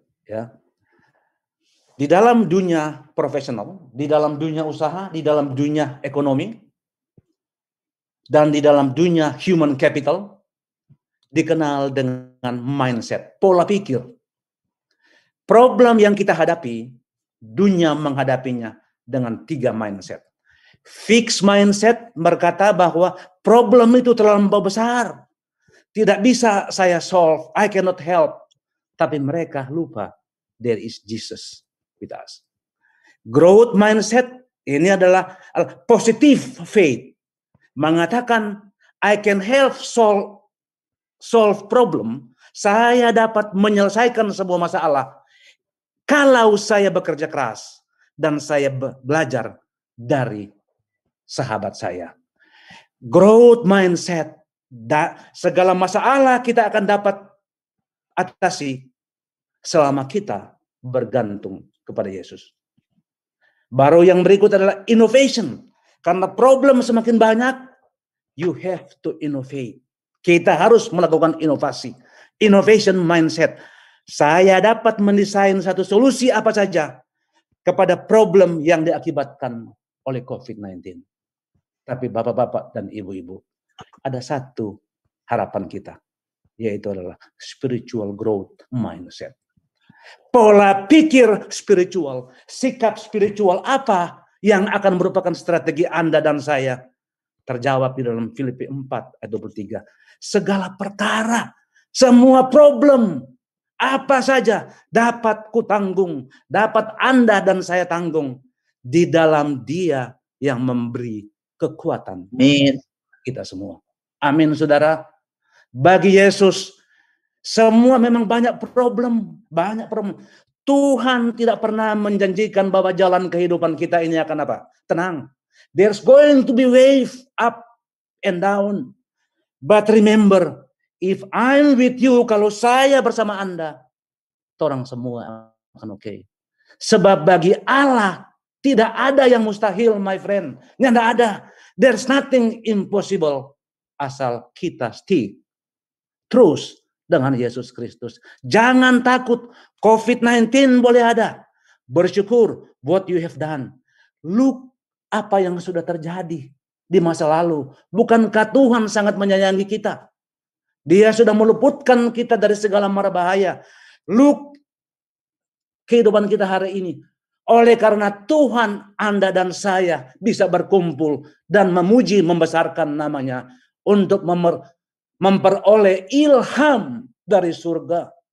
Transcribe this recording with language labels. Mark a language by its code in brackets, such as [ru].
[id] Ya. Di dalam dunia profesional, di dalam dunia usaha, di dalam dunia ekonomi, dan di dalam dunia human capital, dikenal dengan mindset, pola pikir. Problem yang kita hadapi, dunia menghadapinya dengan 3 mindset. Fixed mindset berkata bahwa problem itu terlalu besar. Tidak bisa saya solve, [en] I cannot help. [id] Tapi mereka lupa, [en] there is Jesus with us. Growth mindset, [id] ini adalah [en] positive faith. [id] Mengatakan, [en] I can help solve problem. [id] Saya dapat menyelesaikan sebuah masalah kalau saya bekerja keras dan saya belajar dari sahabat saya. Growth mindset, segala masalah kita akan dapat atasi selama kita bergantung kepada Yesus. Baru yang berikut adalah innovation. Karena problem semakin banyak, [en] you have to innovate. [id] Kita harus melakukan inovasi. Innovation mindset. Saya dapat mendesain satu solusi apa saja kepada problem yang diakibatkan oleh COVID-19. Tapi bapak-bapak dan ibu-ibu, ada satu harapan kita, yaitu adalah spiritual growth mindset. Pola pikir spiritual, sikap spiritual apa yang akan merupakan strategi Anda dan saya? Terjawab di dalam Filipi 4 ayat 23. Segala perkara, semua problem, apa saja dapat kutanggung, dapat Anda dan saya tanggung di dalam Dia yang memberi kekuatan. Amin. Kita semua. Amin, saudara. Bagi Yesus, semua memang banyak problem. Tuhan tidak pernah menjanjikan bahwa jalan kehidupan kita ini akan apa? Tenang. [en] There's going to be wave up and down. But remember, if I'm with you, [id] kalau saya bersama Anda, orang semua akan oke. Sebab bagi Allah tidak ada yang mustahil, [en] my friend. [id] Tidak ada. [en] There's nothing impossible [id] asal kita stay terus dengan Yesus Kristus. Jangan takut. COVID-19 boleh ada. Bersyukur [en] what you have done. Look [id] apa yang sudah terjadi di masa lalu. Bukankah Tuhan sangat menyayangi kita? Dia sudah meluputkan kita dari segala mara bahaya. [en] Look, [id] kehidupan kita hari ini. Oleh karena Tuhan, Anda dan saya bisa berkumpul dan memuji, membesarkan namanya untuk memperoleh ilham dari surga.